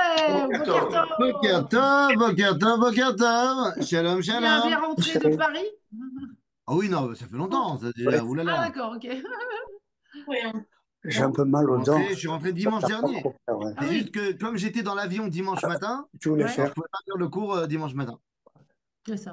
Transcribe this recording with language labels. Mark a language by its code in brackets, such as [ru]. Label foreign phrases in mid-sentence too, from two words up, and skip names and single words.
[he] Boker Boker Tov. טוב, בוקר טוב, בוקר טוב. שלום, [fr] Bien [he] shalom. [fr] rentré de Chérie. Paris? Ah oui, non, ça fait longtemps, ça Ouais, déjà. Ah Oulala. d'accord, ok. j'ai un peu mal aux dents. Je suis rentré Ça dimanche t'a pas dernier. trop faire, ouais. Ah C'est juste oui, que comme j'étais dans l'avion dimanche matin, Tu voulais ouais, alors je faire? pouvais pas faire le cours dimanche matin. c'est ça.